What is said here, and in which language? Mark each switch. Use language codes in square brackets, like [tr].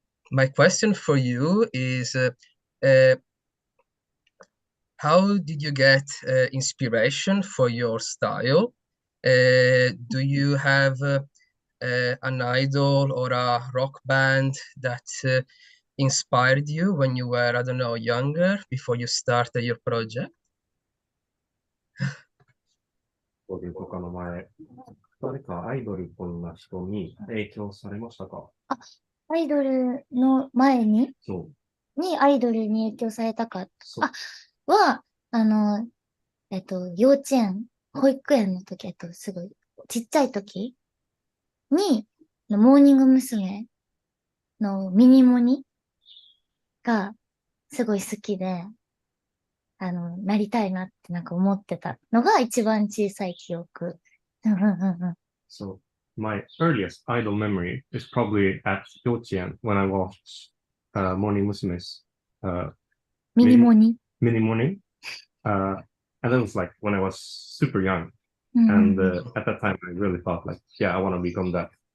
[en] My question for you is how did you get inspiration for your style? Do you have an idol or a rock band that inspired you when you were, I don't know, younger, before you started your project? [ja] というとかの前、誰かアイドルっぽいな人に影響されましたか？アイドルの前にそう。にアイドルに影響されたか。そうは、幼稚園、保育園の時、すごい、ちっちゃい時に、モーニング娘。のミニモニがすごい好きで、なりたいなってなんか思ってたのが一番小さい記憶。 [en] So, my earliest idol memory is probably at 幼稚園 when I watched Morning Musume's [ja] ミニモニ。 [en] Mini Morning. And that was like when I was super young. And at that time, I really thought like, yeah, I want to become that.